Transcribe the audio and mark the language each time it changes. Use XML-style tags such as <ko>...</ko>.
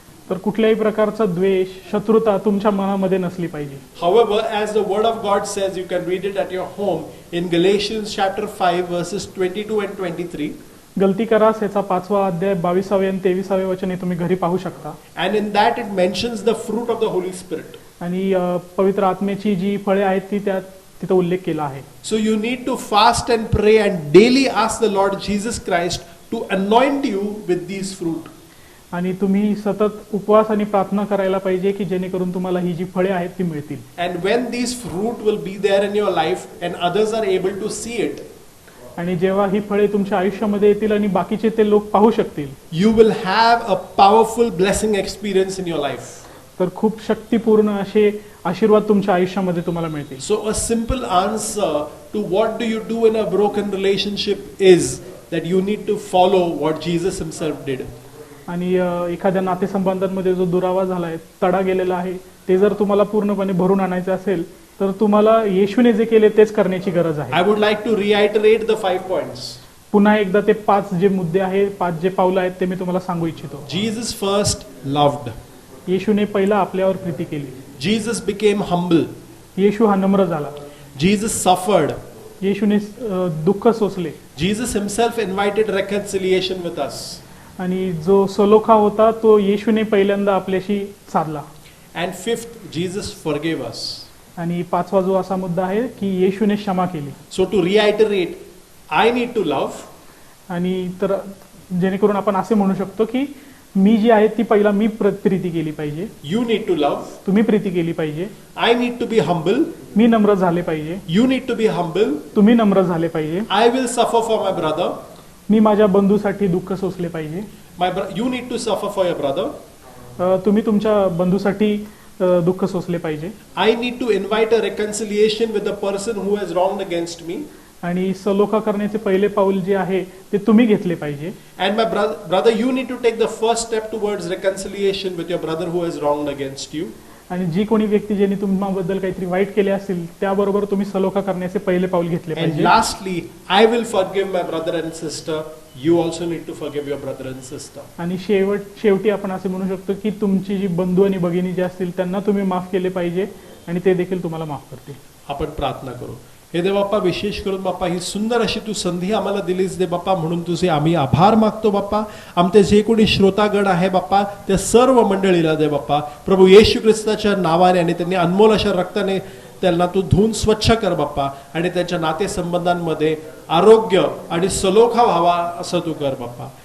<mr>तर कुठल्याही प्रकारचा द्वेष, शत्रुता तुमच्या मनामध्ये नसली पाहिजे.</mr> <en>However, as the word of God says, you can read it at your home in Galatians chapter 5 verses 22 and 23.</en> <mr>गलती करा याचा 5वा अध्याय 22 आणि 23 वचन हे तुम्ही घरी पाहू शकता.</mr> <en>And in that it mentions the fruit of the Holy Spirit.</en> <mr>आणि पवित्र आत्म्याची जी फळे आहेत ती त्यात तिथे उल्लेख केला आहे.</mr> <en>So you need to fast and pray and daily ask the Lord Jesus Christ to anoint you with these fruit.</en> <mr>आणि तुम्ही सतत उपवास आणि प्रार्थना करायला पाहिजे की जेणेकरून तुम्हाला ही जी फळे आहेत ती मिळतील.</mr> <en>And when these fruit will be there in your life and others are able to see it,</en> <mr>आणि जेव्हा ही फळे तुमच्या आयुष्यामध्ये येतील आणि बाकीचे ते लोक पाहू शकतील,</mr> <en>you will have a powerful blessing experience in your life.</en> <mr>तर खूप शक्तिपूर्ण असे आशीर्वाद तुमच्या आयुष्यामध्ये तुम्हाला मिळतील.</mr> <en>So a simple answer to what do you do in a broken relationship is that you need to follow what Jesus himself did.</en> <mr>आणि एखाद्या नातेसंबंधांमध्ये जो दुरावा झालाय, तडा गेलेला आहे, ते जर तुम्हाला पूर्णपणे भरून आणायचं असेल तर तुम्हाला येशूने जे केले तेच करण्याची गरज आहे.</mr> <en>I would like to reiterate the 5 points.</en> <mr>पुन्हा एकदा ते 5 जे मुद्दे आहेत, 5 जे पावलं आहेत ते मी तुम्हाला सांगू इच्छितो.</mr> <en>Jesus first loved.</en> <mr>येशूने पहिला आपल्यावर प्रीती केली.</mr> <en>Jesus became humble.</en> <mr>येशू हा नम्र झाला.</mr> <en>Jesus suffered.</en> <mr>येशूने दुःख सोसले.</mr> <en>Jesus himself invited reconciliation with us.</en> <mr>आणि जो सलोखा होता तो येशूने पहिल्यांदा आपल्याशी साधला.</mr> <en>And fifth, Jesus forgave us.</en> <mr>आणि 5वा जो असा मुद्दा आहे की येशूने क्षमा केली.</mr> <en>So to reiterate, I need to love.</en> <mr>आणि तर जेणेकरून आपण असे म्हणू शकतो की मी जी आहे ती पहिला मी प्रीती केली पाहिजे.</mr> <en>You need to love.</en> <mr>तुम्ही प्रीती केली पाहिजे.</mr> <en>I need to be humble.</en> <mr>मी नम्र झाले पाहिजे.</mr> <en>You need to be humble.</en> <mr>तुम्ही नम्र झाले पाहिजे.</mr> <en>I will suffer for my brother.</en> <mr>मी माझ्या बंधूसाठी दुःख सोसले पाहिजे.</mr> <en>You need to suffer for your brother.</en> <mr>तुम्ही तुमच्या बंधूसाठी दुःख सोसले पाहिजे.</mr> <en>I need to invite a reconciliation with the person who has wronged against me.</en> <mr>आणि सलोखा करण्याचे पहिले पाऊल जे आहे ते तुम्ही घेतले पाहिजे.</mr> <en>And my brother, you need to take the first step towards reconciliation with your brother who has wronged against you.</en> <mr>आणि जी कोणी व्यक्ती ज्यांनी तुम्हाबद्दल काहीतरी वाईट केले असेल त्याबरोबर तुम्ही सलोखा करण्याचे पहिले पाऊल घेतले</mr> <en>And</en> <mr>पाहिजे.</mr> <en>lastly, I will forgive my brother and sister. You also need to forgive your brother and sister.</en> <mr>आणि शेवटी आपण असे म्हणू शकतो की तुमची जी बंधू आणि भगिनी जे असतील त्यांना तुम्ही माफ केले पाहिजे आणि ते देखील तुम्हाला माफ करतील. आपण प्रार्थना करू. हे देव बाप्पा, विशेष करून बाप्पा ही सुंदर अशी तू संधी आम्हाला दिलीस दे बाप्पा, म्हणून तुझे आम्ही आभार मागतो बाप्पा. आमचे जे कोणी श्रोतागण आहे बाप्पा त्या सर्व मंडळीला दे बाप्पा प्रभू येशू ख्रिस्ताच्या नावाने आणि त्यांनी अनमोल अशा रक्ताने त्यांना तू धुवून स्वच्छ कर बाप्पा आणि त्यांच्या नातेसंबंधांमध्ये आरोग्य आणि सलोखा व्हावा असं तू कर बाप्पा.</mr>